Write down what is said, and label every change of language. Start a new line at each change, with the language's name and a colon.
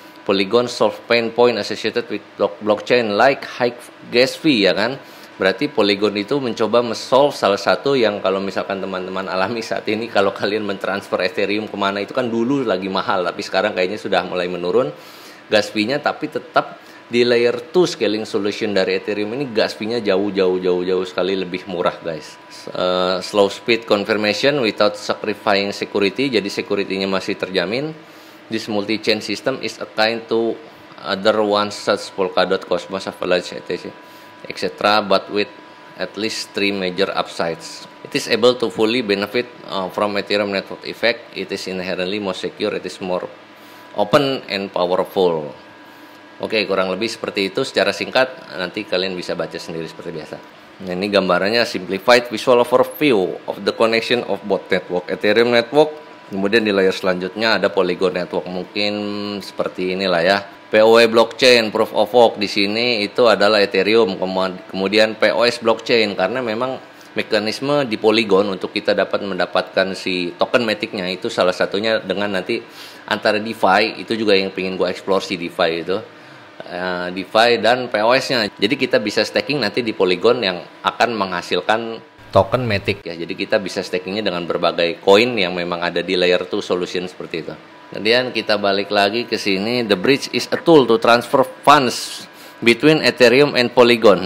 English: Polygon solve pain point associated with blockchain like high gas fee, ya kan.
Indonesian: Berarti Polygon itu mencoba solve salah satu yang kalau misalkan teman-teman alami saat ini, kalau kalian mentransfer Ethereum kemana itu kan dulu lagi mahal, tapi sekarang kayaknya sudah mulai menurun gas fee-nya, tapi tetap di layer 2 scaling solution dari Ethereum ini gas fee-nya jauh sekali lebih murah guys.
English: Slow speed confirmation without sacrificing security,
Indonesian: jadi security-nya masih terjamin.
English: This multi-chain system is akin to other ones such Polkadot, Cosmos, Avalanche, etc., but with at least 3 major upsides. It is able to fully benefit from Ethereum network effect. It is inherently more secure. It is more open and powerful.
Indonesian: Oke, kurang lebih seperti itu secara singkat. Nanti kalian bisa baca sendiri seperti biasa. Nah, ini gambarannya
English: simplified visual overview of the connection of both network, Ethereum network.
Indonesian: Kemudian di layer selanjutnya ada Polygon network. Mungkin seperti inilah ya. POW blockchain, proof of work di sini itu adalah Ethereum. Kemudian POS blockchain, karena memang mekanisme di Polygon untuk kita dapat mendapatkan si token matic-nya itu salah satunya dengan nanti antara DeFi, itu juga yang pengen gue explore si DeFi itu. DeFi dan POS-nya. Jadi kita bisa staking nanti di Polygon yang akan menghasilkan token matic ya. Jadi kita bisa stakingnya dengan berbagai koin yang memang ada di layer 2 solution seperti itu. Kemudian kita balik lagi ke sini.
English: The bridge is a tool to transfer funds between Ethereum and Polygon.